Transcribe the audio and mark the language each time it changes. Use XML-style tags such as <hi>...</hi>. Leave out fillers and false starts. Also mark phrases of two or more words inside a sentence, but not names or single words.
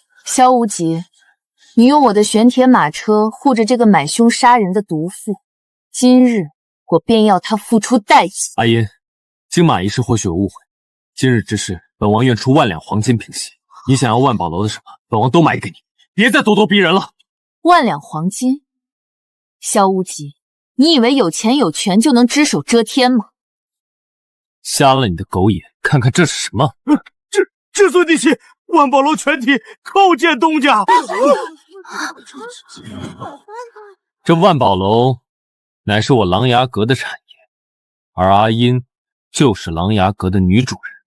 <zh>萧无極，你用我的玄铁马车護着這個買兇殺人的毒婦，今日我便要他付出代價。阿音，金馬一事或許有誤會，今日之事，本王願出1兩黃金平息。你想要萬寶樓的什麼，本王都買給你，別再咄咄逼人了。 1兩黃金？蕭無極，你以為有錢有權就能只手遮天嗎？瞎了你的狗眼，看看這是什麼？至尊帝妻，萬寶樓全體叩見東家。這萬寶樓乃是我琅琊閣的產業，而阿音就是琅琊閣的女主人。</zh>